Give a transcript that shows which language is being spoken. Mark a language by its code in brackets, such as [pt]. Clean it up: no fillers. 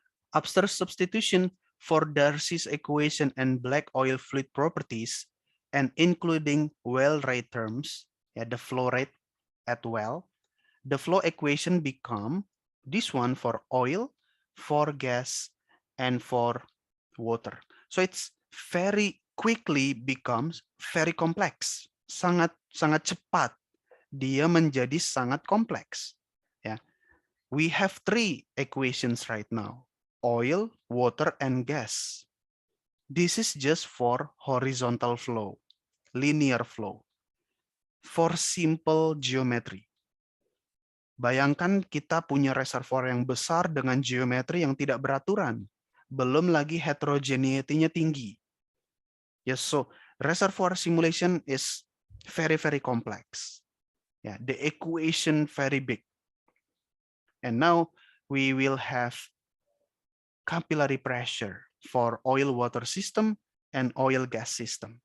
[en] After substitution for Darcy's equation and black oil fluid properties, and including well rate terms, yeah, the flow rate at well, the flow equation become this one for oil, for gas, and for water. So it's very quickly becomes very complex. [id] Sangat cepat dia menjadi sangat kompleks. Ya. [en] We have three equations right now: oil, water, and gas. This is just for horizontal flow, linear flow, for simple geometry. [id] Bayangkan kita punya reservoir yang besar dengan geometri yang tidak beraturan. Belum lagi heterogeneity-nya tinggi. [en] Yes, so reservoir simulation is very, very complex. Yeah, the equation very big. And now we will have capillary pressure for oil water system and oil gas system.